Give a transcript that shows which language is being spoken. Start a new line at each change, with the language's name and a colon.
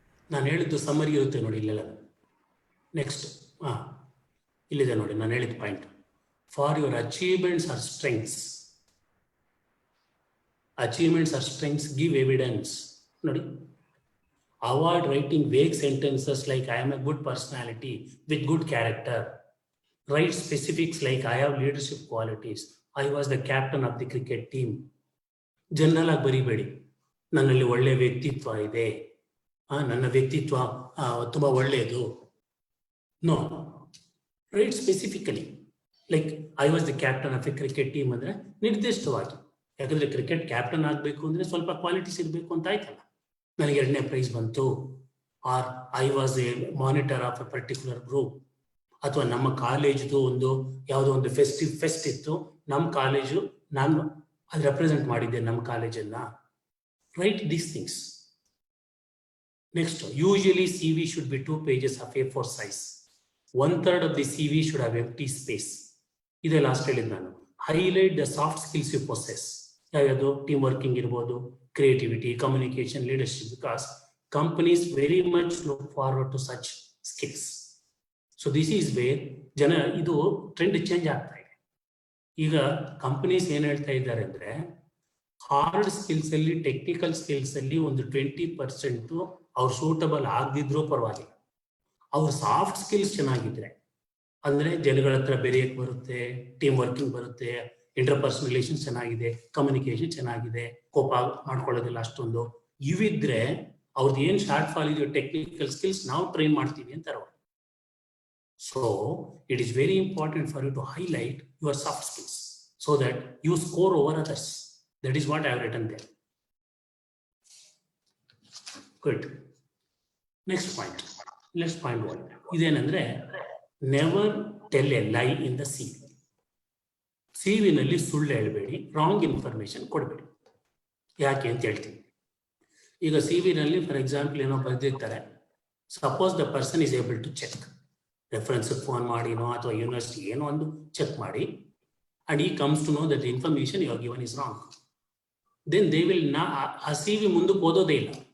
Kannada: ನಾನು ಹೇಳಿದ್ದು ಸಮ್ಮರಿ ಇರುತ್ತೆ ನೋಡಿ ಇಲ್ಲೆಲ್ಲ. ನೆಕ್ಸ್ಟ್ ಇಲ್ಲಿದೆ ನೋಡಿ ನಾನು ಹೇಳಿದ point.
English: For your achievements are strengths, achievements are strengths, give evidence. ನೋಡಿ, avoid writing vague sentences like I am a good personality with good character. Write specifics like I have leadership qualities. I was the captain of the cricket team.
Kannada: General ಆಗಿ ಬರಿಬೇಡಿ, ನನ್ನಲ್ಲಿ ಒಳ್ಳೆ ವ್ಯಕ್ತಿತ್ವ ಇದೆ, ನನ್ನ ವ್ಯಕ್ತಿತ್ವ ತುಂಬ ಒಳ್ಳೆಯದು.
English: no, write specifically like I was the captain of a cricket team
Kannada: ಅಂದರೆ ನಿರ್ದಿಷ್ಟವಾಗಿ. ಯಾಕಂದ್ರೆ ಕ್ರಿಕೆಟ್ ಕ್ಯಾಪ್ಟನ್ ಆಗಬೇಕು ಅಂದರೆ ಸ್ವಲ್ಪ ಕ್ವಾಲಿಟೀಸ್ ಇರಬೇಕು ಅಂತ ಆಯ್ತಲ್ಲ. ನನಗೆ 2ನೇ ಪ್ರೈಸ್ ಬಂತು,
English: or I was a monitor of a particular group,
Kannada: ಅಥವಾ ನಮ್ಮ ಕಾಲೇಜ್ದು ಯಾವುದೋ ಒಂದು ಫೆಸ್ಟ್ ಇತ್ತು, ನಮ್ಮ ಕಾಲೇಜು ನಾನು ಅದು ರೆಪ್ರೆಸೆಂಟ್ ಮಾಡಿದ್ದೆ ನಮ್ಮ ಕಾಲೇಜನ್ನ.
English: Write these things. Next, usually CV should be 2 pages of A4 size. 1/3 of the CV should have empty space.
Kannada: ಇದೇ ಲಾಸ್ಟ್ ಹೇಳಿದ್ದು ನಾನು.
English: Highlight the soft skills you possess.
Kannada: ಯಾವ್ಯಾವುದು?
English: Team working ಇರ್ಬೋದು, creativity, communication, leadership, because companies very much look forward to such skills. So this is where
Kannada: ಇದು trend change ಆಗ್ತಾ ಇದೆ. ಈಗ companies ಏನ್ ಹೇಳ್ತಾ ಇದ್ದಾರೆ ಅಂದ್ರೆ, ಹಾರ್ಡ್ ಸ್ಕಿಲ್ಸ್ ಅಲ್ಲಿ, ಟೆಕ್ನಿಕಲ್ ಸ್ಕಿಲ್ಸ್ ಅಲ್ಲಿ ಒಂದು 20% ಅವ್ರು ಸೂಟಬಲ್ ಆಗದಿದ್ರೂ ಪರವಾಗಿಲ್ಲ, ಅವ್ರ ಸಾಫ್ಟ್ ಸ್ಕಿಲ್ಸ್ ಚೆನ್ನಾಗಿದ್ರೆ, ಅಂದ್ರೆ ಜನಗಳ ಹತ್ರ ಬೆರೆಯಕ್ಕೆ ಬರುತ್ತೆ, ಟೀಮ್ ವರ್ಕಿಂಗ್ ಬರುತ್ತೆ, ಇಂಟರ್ಪರ್ಸನಲ್ ರಿಲೇಷನ್ಸ್ ಚೆನ್ನಾಗಿದೆ, ಕಮ್ಯುನಿಕೇಶನ್ ಚೆನ್ನಾಗಿದೆ, ಕೋಪ ಮಾಡ್ಕೊಳ್ಳೋದಿಲ್ಲ ಅಷ್ಟೊಂದು, ಇವಿದ್ರೆ ಅವ್ರದ್ದು ಏನ್ ಶಾರ್ಟ್ ಫಾಲ್ ಇದೆಯೋ ಟೆಕ್ನಿಕಲ್ ಸ್ಕಿಲ್ಸ್ ನಾವು ಟ್ರೈನ್ ಮಾಡ್ತೀವಿ ಅಂತಾರೆ ಅವರು.
English: So it is very important for you to highlight your soft skills so that you score over others. That is what I have written there. Good. Next point. Let's find one. Idenandre, never tell a lie in the CV.
Kannada: CV nalli ಸುಳ್ಳು ಹೇಳಬೇಡಿ, wrong information ಕೊಡಬೇಡಿ. ಯಾಕೆ ಅಂತ ಹೇಳ್ತೀನಿ. ಈಗ CV ನಲ್ಲಿ for example ಏನೋ ಬರೆದಿರ್ತಾರೆ,
English: suppose the person is able to check,
Kannada: reference phone ಮಾಡಿನೋ ಅಥವಾ ಯೂನಿವರ್ಸಿಟಿ ಏನೋ ಒಂದು ಚೆಕ್ ಮಾಡಿ,
English: and he comes to know that information you are given is wrong, then they will
Kannada: ಆ CV ಮುಂದಕ್ಕೆ ಓದೋದೇ ಇಲ್ಲ.